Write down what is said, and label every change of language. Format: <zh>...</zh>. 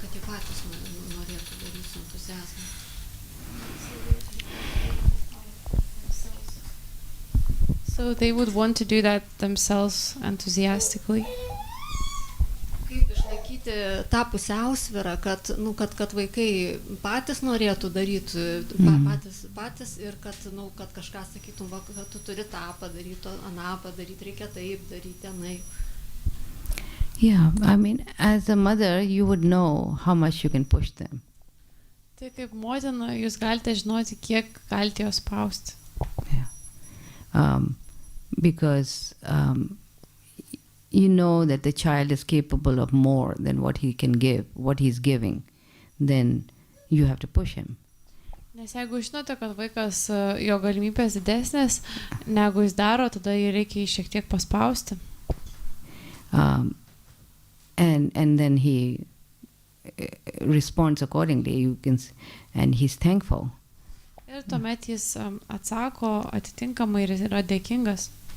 <lt>patys norėtų daryti su entuziazmu.</lt> <en>So they would want to do that themselves enthusiastically.</en> <lt>Kaip išlaikyti tą pusiausvyrą, kad vaikai patys norėtų daryti patys ir kad kažką sakytum, kad tu turi tą padaryti, aną padaryti, reikia taip daryti, anai.</lt> <en>Yeah, I mean, as a mother, you would know how much you can push them.</en> <lt>Tai kaip motina, jūs galite žinoti, kiek galite jos spausti.</lt> <en>Yeah. Because you know that the child is capable of more than what he can give, what he's giving, then you have to push him.</en> <lt>Nes jeigu žinote, kad vaikas, jo galimybės didesnės, negu jis daro, tada jį reikia šiek tiek paspausti.</lt> <en>And then he responds accordingly, and he's thankful.</en> <lt>Ir tuomet jis atsako atitinkamai ir yra dėkingas.</lt>